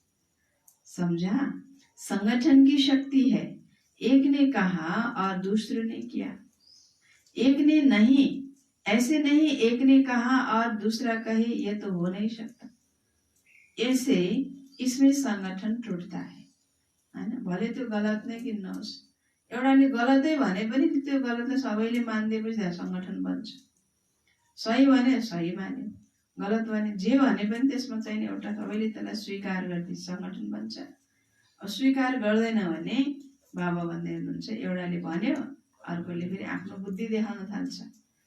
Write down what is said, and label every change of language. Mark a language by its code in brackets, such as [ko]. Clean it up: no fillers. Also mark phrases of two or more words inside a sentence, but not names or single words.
[hi] समझा? संगठन की शक्ति है। एक ने कहा और दूसरे ने किया। एक ने नहीं, ऐसे नहीं एक ने कहा और दूसरा कहे, यह तो हो नहीं सकता। ऐसे इसमें संगठन टूटता है ना। [ne] भले त्यो गलत नै किन नहोस्, एउटाले गलतै भने पनि त्यो गलतलाई सबैले मानिदिएपछि संगठन बन्छ। सही भने सही मान्यो, गलत भने जे भने पनि त्यसमा चाहिँ एउटा सबैले त्यसलाई स्वीकार गर्दै संगठन बन्छ। स्वीकार गर्दैन भने बाबा भन्दै हुनुहुन्छ, एउटाले भन्यो अर्कोले फेरि आफ्नो बुद्धि देखाउन थाल्छ।